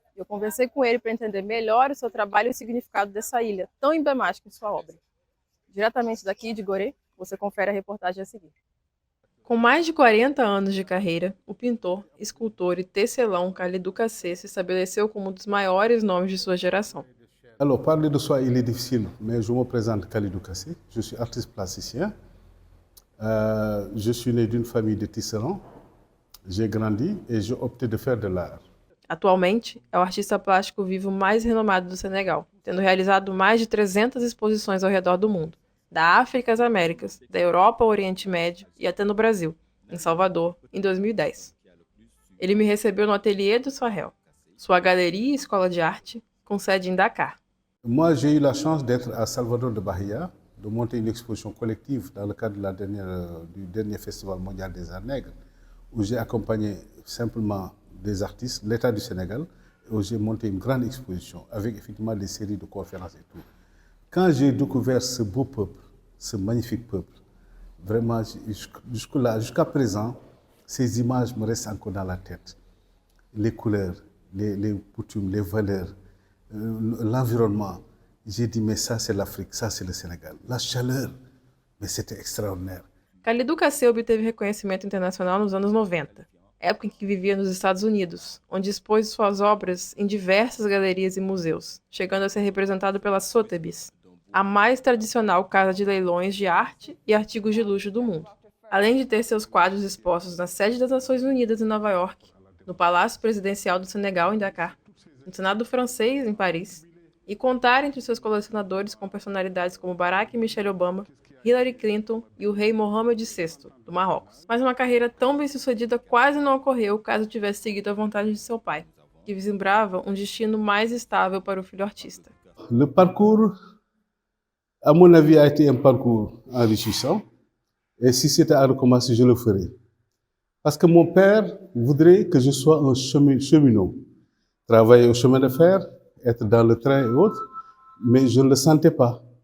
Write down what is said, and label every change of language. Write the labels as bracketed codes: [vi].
[pt] Eu conversei com ele para entender melhor o seu trabalho e o significado dessa ilha, tão emblemática em sua obra. Diretamente daqui de Gorée, você confere a reportagem a seguir. Com mais de 40 anos de carreira, o pintor, escultor e tecelão Kalidou Kassé se estabeleceu como um dos maiores nomes de sua geração. [fr] Alors, parler de soi, il est difficile, mais je me présente Kalidou Kassé. Je suis artiste plasticien. Je suis né d'une famille de tisserands. J'ai grandi et j'ai opté de faire de l'art. [pt] Atualmente, é o artista plástico vivo mais renomado do Senegal, tendo realizado mais de 300 exposições ao redor do mundo, da África às Américas, da Europa ao Oriente Médio e até no Brasil, em Salvador, em 2010. Ele me recebeu no ateliê do Sahel, sua galeria e escola de arte, com sede em Dakar. [fr] Moi, j'ai eu la chance d'être à Salvador de Bahia, de monter une exposition collective dans le cadre du dernier Festival mondial des arts nègres, où j'ai accompagné simplement des artistes, l'État du Sénégal, où j'ai monté une grande exposition avec effectivement des séries de conférences et tout. Quand j'ai découvert ce beau peuple, ce magnifique peuple, vraiment, jusqu'à présent, ces images me restent encore dans la tête. Les couleurs, les coutumes, les valeurs, l'environnement. J'ai dit, mais ça c'est l'Afrique, ça c'est le Sénégal. La chaleur, mais c'était extraordinaire. [pt] Kalidou Kassé obteve reconhecimento internacional nos anos 90, época em que vivia nos Estados Unidos, onde expôs suas obras em diversas galerias e museus, chegando a ser representado pela Sotheby's, a mais tradicional casa de leilões de arte e artigos de luxo do mundo. Além de ter seus quadros expostos na sede das Nações Unidas em Nova York, no Palácio Presidencial do Senegal em Dakar, no Senado francês em Paris, e contar entre seus colecionadores com personalidades como Barack e Michelle Obama, Hillary Clinton e o rei Mohammed VI, do Marrocos. Mas uma carreira tão bem-sucedida quase não ocorreu caso tivesse seguido a vontade de seu pai, que vislumbrava um destino mais estável para o filho artista. [fr] Le parcours, à mon avis, a été un parcours enrichissant. Et si c'était à recommencer, je le ferais. Parce que mon père voudrait que je sois un cheminot. Travailler au chemin de fer, être dans le train et autres, mais je ne le sentais pas.